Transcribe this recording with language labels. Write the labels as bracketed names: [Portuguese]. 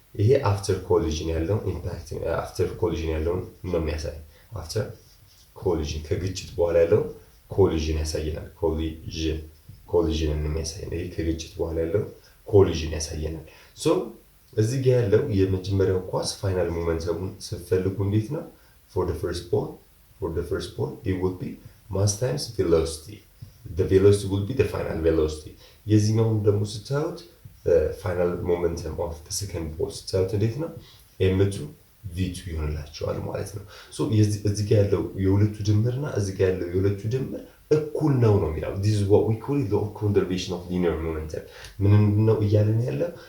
[Amharic] ይሄ አፍተር ኮሊዥን ያለውን ኢምፓክት አፍተር ኮሊዥን ያለውን ነው የሚያሳይ። አፍተር ኮሊዥን ከግጭት በኋላ ያለው ኮሊዥን ያሳየናል። ኮሊዥንን የሚያሳይ ይሄ ከግጭት በኋላ ያለው ኮሊዥን ያሳየናል። ሶ እዚህ ጋር ያለው የመጀመሪያው ኳስ ፋይናል ሞመንተሙን ስትፈልጉ እንዴት ነው? [English] for the first ball it would be mass times velocity. The velocity would be the final velocity. [Amharic] የዚህኛውን ደግሞ ስታዩት ፋይናል ሞመንተም ኦፍ [English] the second ball [Amharic] ስታዩት እንዴት ነው? m2 v2 ይሆንላቸዋል ማለት ነው። ሶ እዚህ ጋር ያለው የሁለቱ ድምርና እዚህ ጋር ያለው የሁለቱ ድምር እኩል ነው የሚለው። [English] this is what we call the law of conservation of linear momentum። [Amharic] ምን ነው እያለን ያለው?